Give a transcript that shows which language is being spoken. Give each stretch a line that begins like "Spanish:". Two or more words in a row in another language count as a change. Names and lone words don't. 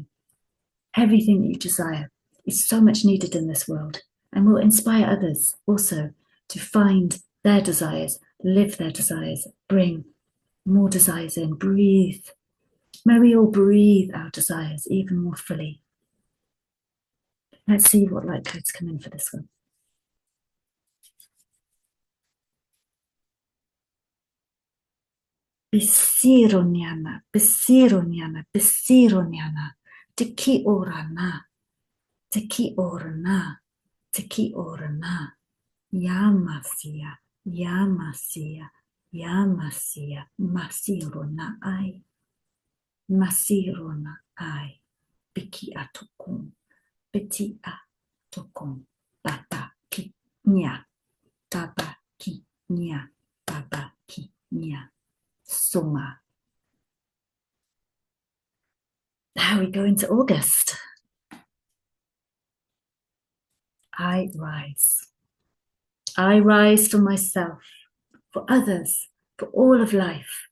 English: Everything that you desire is so much needed in this world and will inspire others also to find their desires, live their desires, bring more desires in, breathe. May we all breathe our desires even more fully. Let's see what light codes come in for this one. Bisironiana, Bisironiana, Bisironiana, Tiki orana, Tiki orana, Tiki orana, Yamasia, Yamasia, Yamasia, Masirona ai, Masirona ai, Biki atokum, Biti atokum, Baba ki nya, Baba ki nya, Baba ki nya. Summer. Now we go into August. I rise. I rise for myself, for others, for all of life.